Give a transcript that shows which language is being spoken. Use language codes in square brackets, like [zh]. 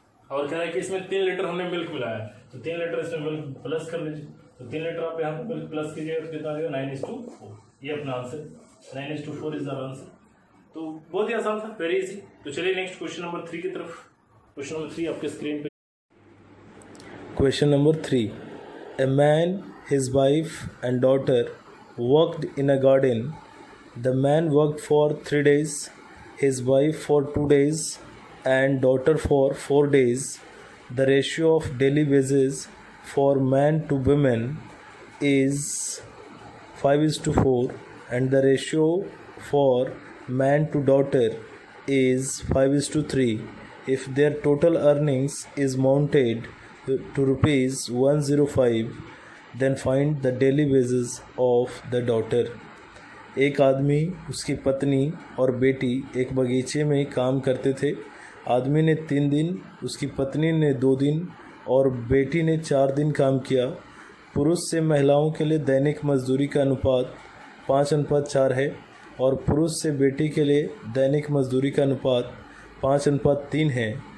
[hi] और कह रहा है कि इसमें 3 लीटर हमने मिल्क मिलाया, तो 3 लीटर इसमें मिल्क प्लस कर लीजिए। तो 3 लीटर आप यहाँ पे मिल्क प्लस कीजिएगा तो कितना आ जाएगा 9:4। ये अपना आंसर 9:4 [en] Is the answer. [hi] तो बहुत ही आसान था, [en] Very easy. [hi] तो चलिए नेक्स्ट क्वेश्चन नंबर 3 की तरफ। क्वेश्चन नंबर 3 आपके स्क्रीन पे। [en] Question number 3, a man, his wife and daughter worked in a garden. The man worked for 3 days, his wife for 2 days and daughter for 4 days. The ratio of daily wages for man to women is 5:4 and the ratio for man to daughter is 5:3. If their total earnings is mounted to rupees 105, Then find the daily wages of the daughter. [hi] एक आदमी, उसकी पत्नी और बेटी एक बगीचे में काम करते थे। आदमी ने 3 दिन, उसकी पत्नी ने 2 दिन और बेटी ने 4 दिन काम किया। पुरुष से महिलाओं के लिए दैनिक मजदूरी का अनुपात 5:4 है और पुरुष से बेटी के लिए दैनिक मजदूरी का अनुपात 5:3 है।